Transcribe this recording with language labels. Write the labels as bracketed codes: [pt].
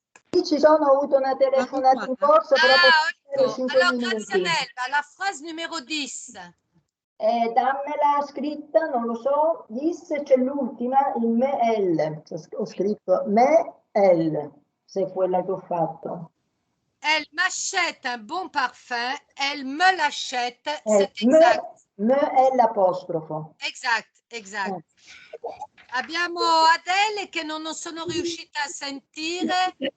[it] Ci sono avuto una telefonata in corso, però ecco. 5 Allora, minuti. Grazianella, la frase numero 10. Dammela scritta, non lo so, 10 c'è l'ultima, il me elle. Ho scritto me elle, se è quella che ho fatto. [fr] Elle m'achète un bon parfum, elle me l'achète, c'est exact. [it] Me è l'apostrofo. Esatto. Abbiamo Adele che non sono riuscita a sentire.